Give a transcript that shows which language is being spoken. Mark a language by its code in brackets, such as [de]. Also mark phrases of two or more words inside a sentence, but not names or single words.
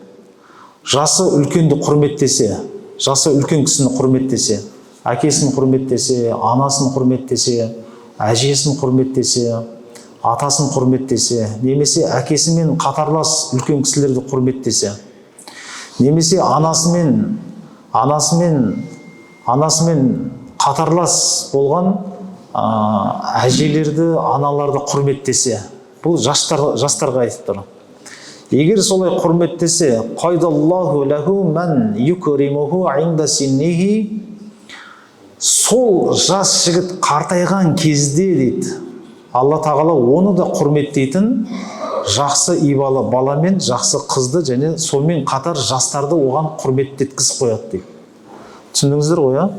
[kk] Жасы үлкенді құрметтесе, жасы үлкен кісіні құрметтесе, әкесін құрметтесе, анасын құрметтесе, әжесін құрметтесе, атасын құрметтесе, немесе әкесімен қатарлас үлкен кісілерді құрметтесе, немесе анасымен қатарлас болған әжелерді, аналарды құрметтесе, бұл жастарға айтып тұр. Егер солай құрметтесе, [ar] قيض الله له من يكرمه عند سنه, [kk] сол жас жігіт қартайған кезде дейді, Алла тағала оны да құрметтейтін жақсы ибалы баламен жақсы қызды және сонымен қатар жастарды оған құрметтеткізіп қояды дейді. Түсіндіңіздер ғой, а?